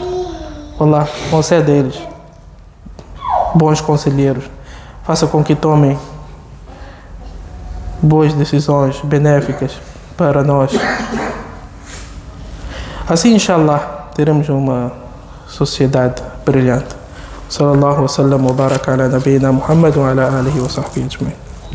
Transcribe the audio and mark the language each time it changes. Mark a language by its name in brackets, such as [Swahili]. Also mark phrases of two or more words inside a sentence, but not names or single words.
[Portuguese] O Allah concede a eles bons conselheiros. Faça com que tomem boas decisões benéficas para nós. Assim, inshallah, teremos uma sociedade brilhante. [Arabic] صلى الله وسلم وبارك على نبينا محمد وعلى آله وصحبه أجمعين.